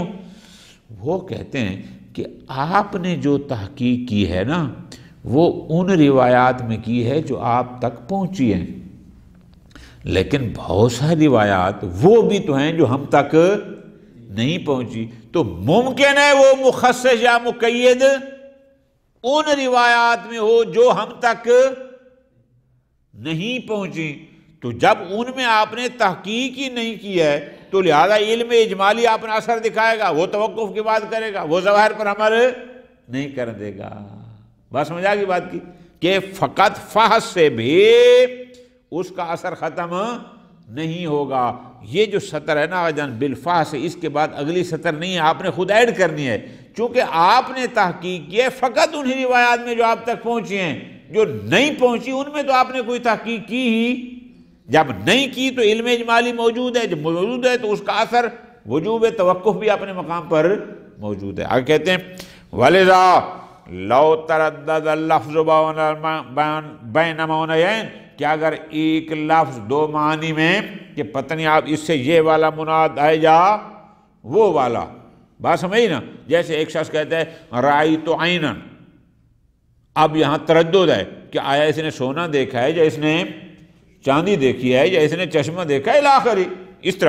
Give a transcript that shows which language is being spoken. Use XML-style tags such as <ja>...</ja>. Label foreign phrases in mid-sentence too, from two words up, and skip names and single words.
<ur>وہ کہتے ہیں کہ آپ نے جو تحقیق کی ہے نا، وہ ان روایات میں کی ہے جو آپ تک پہنچی ہیں، لیکن بہت ساری روایات وہ بھی تو ہیں جو ہم تک نہیں پہنچی، تو ممکن ہے وہ مخصص یا مقید ان روایات میں ہو جو ہم تک نہیں پہنچی۔ تو جب ان میں آپ نے تحقیق ہی نہیں کی ہے تو لہذا علم اجمالی اپنا اثر دکھائے گا، وہ توقف کی بات کرے گا، وہ ظواہر پر عمل نہیں کر دے گا۔ بات سمجھ آ گئی بات کی، کہ فقط فحص سے بھی اس کا اثر ختم نہیں ہوگا۔ یہ جو سطر ہے نا جان بالفحص، اس کے بعد اگلی سطر نہیں ہے، آپ نے خود ایڈ کرنی ہے، چونکہ آپ نے تحقیق کی ہے فقط انہی روایات میں جو آپ تک پہنچی ہیں، جو نہیں پہنچی ان میں تو آپ نے کوئی تحقیق کی ہی، جب نہیں کی تو علم اجمالی موجود ہے، جب موجود ہے تو اس کا اثر وجوب توقف بھی اپنے مقام پر موجود ہے۔ آگے کہتے ہیں</ur> <ar>وَلِذَا لَوْ تَرَدَّدَ اللَّفْظُ بَيْنَ مَعْنَيَيْنِ،</ar> <ur>کہ اگر ایک لفظ دو معنی میں، کہ پتہ نہیں آپ اس سے یہ والا مراد ہے یا وہ والا، بات سمجھی نا؟ جیسے ایک شخص کہتا ہے</ur> <ar>رأیت عینا،</ar> <ur>اب یہاں تردد ہے کہ آیا اس نے سونا دیکھا ہے یا اس نے چاندی دیکھی ہے یا اس نے چشمہ دیکھا ہے الاخری، اس طرح۔</ur>